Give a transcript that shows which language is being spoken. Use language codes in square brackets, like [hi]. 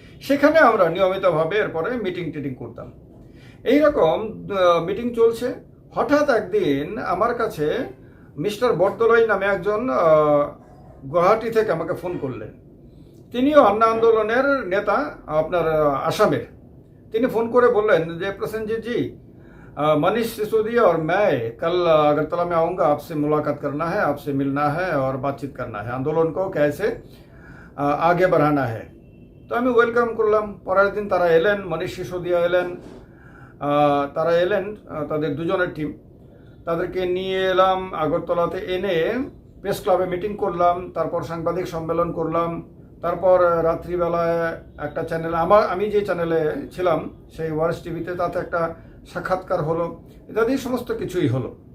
[bn] সেখানে আমরা নিয়মিতভাবে এরপরে মিটিং টিটিং করতাম। এইরকম মিটিং চলছে। হঠাৎ একদিন আমার কাছে মিস্টার বরদলৈ নামে একজন গুয়াহাটি থেকে আমাকে ফোন করলেন। তিনিও আন্না আন্দোলনের নেতা, আপনার আসামের। তিনি ফোন করে বললেন যে [hi] प्रसेनजीत जी, मनीष सिसोदिया और मैं कल अगरतला में आऊँगा, आपसे मुलाकात करना है, आपसे मिलना है और बातचीत करना है, आंदोलन को कैसे आगे बढ़ाना है। [bn] তো আমি ওয়েলকাম করলাম। পরের দিন তারা এলেন, মনীষ সিসোদিয়া এলেন, তারা এলেন, তাদের দুজনের টিম, তাদেরকে নিয়ে এলাম আগরতলাতে, এনে প্রেস ক্লাবে মিটিং করলাম, তারপর সাংবাদিক সম্মেলন করলাম, তারপর রাত্রিবেলায় একটা চ্যানেল, আমি যে চ্যানেলে ছিলাম সেই ওয়ার্স টিভিতে, তাতে একটা সাক্ষাৎকার হলো, ইত্যাদি সমস্ত কিছুই হলো।